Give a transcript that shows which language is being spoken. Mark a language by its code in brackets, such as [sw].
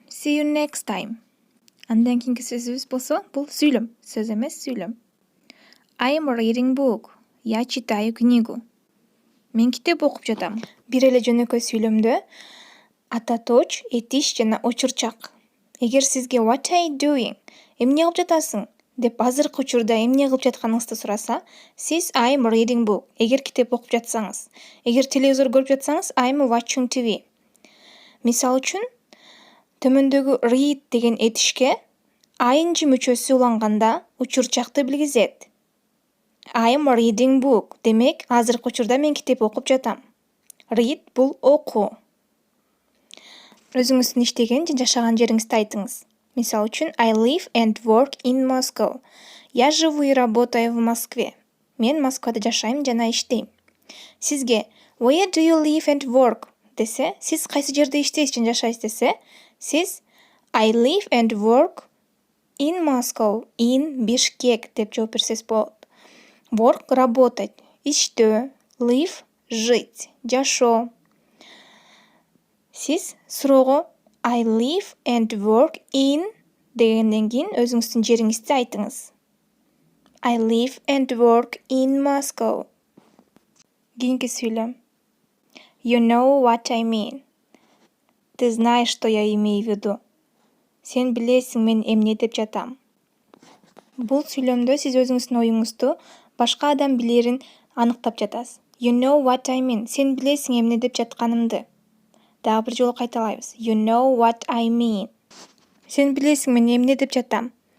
[en] See you next time. [ky] Андан кийинки сөзүбүз болсо, бул сүйлөм, сөз эмес, сүйлөм. [en] I am reading book. [ru] Я читаю книгу. [ky] Мен китеп окуп жатам. Бир эле жөнөкөй сүйлөмдө ата точ, этиш жана учурчак. Эгер сизге [en] what are you doing? [ky] Эмне кылып жатасың? Деп азыркы учурда эмне кылып жатканыңызды сураса, сиз [en] I am reading book. [ky] Эгер китеп окуп жатсаңыз, эгер телевизор көрүп жатсаңыз, [en] I am watching TV. [ky] Мисал үчүн, төмөндөгү read деген этишке ing мүчөсү уланганда учурчакты билгизет. [en] I am reading book. [ky] Демек, азыркы учурда мен китеп окуп жатам. Read бул окуу. Өзүңүздүн иштеген же жашаган жериңизди айтыңыз. Мисал үчүн, [en] I live and work in Moscow. [ru] Я живу и работаю в Москве. [ky] Мен Москвада жашайм жана иштейм. Сизге [en] Where do you live and work? [ky] Десе, сиз кайсы жерде иштейсиз жана жашайсыз десе, сиз [en] I live and work in Moscow, in Bishkek [ky] деп жооп берсеңиз болот. [en] Work – [ru] работать, [ky] иштөө, [en] live – [ru] жить, [ky] жашоо. Сиз суроого [en] I live and work in [ky] дегенден кийин өзүңүздүн жериңизди айтыңыз. [en] I live and work in Moscow. [ky] Кийинки сүйлөм. [en] You know what I mean. [ru] Ты знаешь, что я имею в виду. [ky] Сен билесиң мен эмне деп жатам. Бул сүйлөмдө сиз өзүңүздүн оюңузду башка адам билерин аныктап жатасыз. [en] You know what I mean. [ky] Сен билесиң эмне деп жатканымды. Дагы бир жолу кайталайбыз. [en] You know what I mean. [ky] Сен билесиң мен эмне деп жатам.